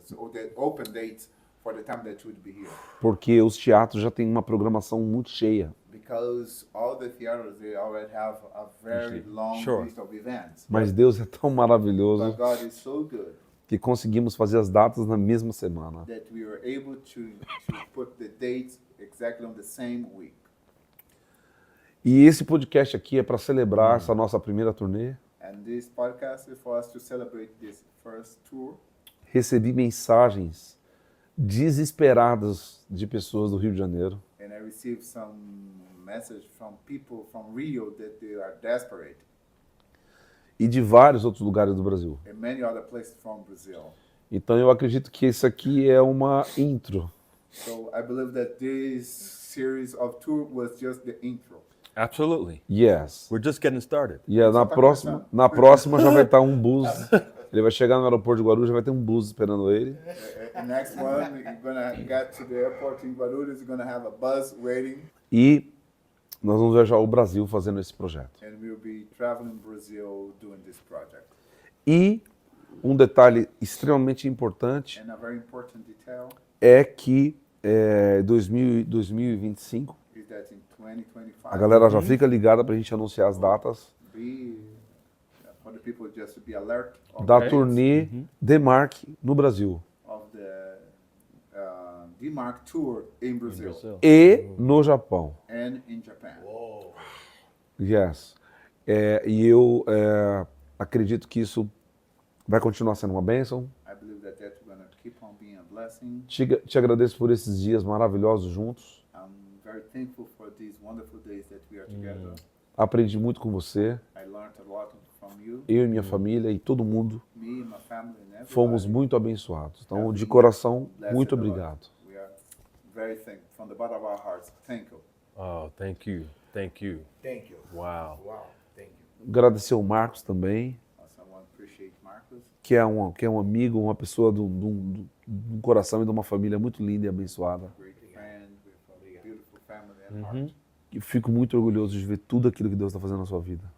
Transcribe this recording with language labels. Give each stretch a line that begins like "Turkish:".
English: So the open dates for the time that you would be here.
Portuguese: Porque os teatros já têm uma programação muito cheia.
English: Because all the theaters, they already have a very long Sure. list of events.
Portuguese: Mas Deus é tão maravilhoso
English: But God is so good
Portuguese: que conseguimos fazer as datas na mesma semana.
English: that we were able to put the dates exactly on the same week.
Portuguese: E esse podcast aqui é para celebrar essa nossa primeira turnê.
English: And this podcast is for us to celebrate this first tour.
Portuguese: Recebi mensagens desesperadas de pessoas do Rio de Janeiro,
English: And I received some message from people from Rio that they are desperate,
Portuguese: e de vários outros lugares do Brasil.
English: and many other places from Brazil.
Portuguese: Então eu acredito que isso aqui é uma intro.
English: So I believe that this series of tour was just the intro. Absolutely. Yes. We're just getting started.
Portuguese: E na próxima já vai estar um bus. Ele vai chegar no aeroporto de Guarulhos, já vai ter um bus esperando ele.
English: Next one, you're gonna get to the airport in Guarulhos. You're gonna have a bus waiting,
Portuguese: E nós vamos viajar ao Brasil fazendo esse projeto.
English: and we'll be traveling Brazil doing this project.
Portuguese: E um detalhe extremamente importante
English: And a very important detail
Portuguese: é que 2025,
English: is that in 2025,
Portuguese: a galera já fica ligada para a gente anunciar as datas
English: for the people just to be alert of,
Portuguese: da
English: Ok.
Portuguese: turnê Demark no Brasil
English: of the DMARC tour in Brazil
Portuguese: e no Japão.
English: and in Japan. Yes.
Portuguese: E eu acredito que isso vai continuar sendo uma bênção.
English: I believe that that's going to keep on being a blessing.
Portuguese: Te agradeço por esses dias maravilhosos juntos.
English: I'm very thankful for these wonderful days that we are together.
Portuguese: Aprendi muito com você.
English: I learned a lot from you,
Portuguese: Eu e minha família e todo mundo
English: me and my family, and everybody.
Portuguese: fomos muito abençoados. Então, de coração,
English: Blessed
Portuguese: muito
English: a lot.
Portuguese: obrigado.
English: We are very thankful from the bottom of our hearts. Thank you. Oh, thank you. Thank you. Thank you. Wow. Wow, thank you.
Portuguese: Agradecer ao Marcos também,
English: Also, I want to appreciate Marcos.
Portuguese: que é um amigo, uma pessoa de um coração e de uma família muito linda e abençoada.
English: Great friend with a beautiful family and heart.
Portuguese: E fico muito orgulhoso de ver tudo aquilo que Deus está fazendo na sua vida.